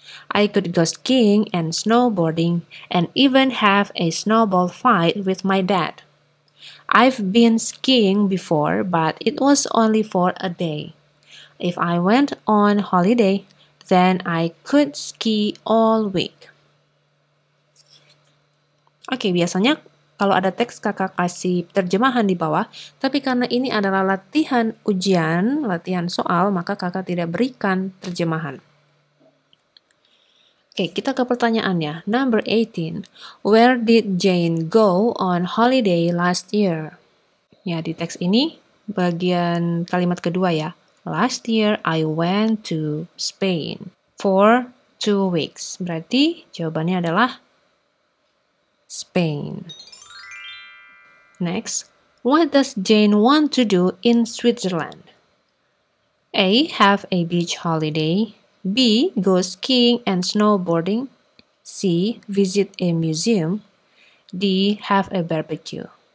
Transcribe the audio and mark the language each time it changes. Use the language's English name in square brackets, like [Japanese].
[English] I could go skiing and snowboarding and even have a snowball fight with my dad. I've been skiing before, but it was only for a day. If I went on holiday, then I could ski all week. [Indonesian] Oke, biasanya kalau ada teks kakak kasih terjemahan di bawah, tapi karena ini adalah latihan ujian, latihan soal, maka kakak tidak berikan terjemahan. Oke, kita ke pertanyaannya. [English] Number 18. Where did Jane go on holiday last year? [Indonesian] Ya, di teks ini bagian kalimat kedua ya. [English] Last year I went to Spain for 2 weeks. [Indonesian] Berarti jawabannya adalah Spain. [English] Next, what does Jane want to do in Switzerland? A. Have a beach holiday. B. Go skiing and snowboarding. C. Visit a museum. D. Have a barbecue.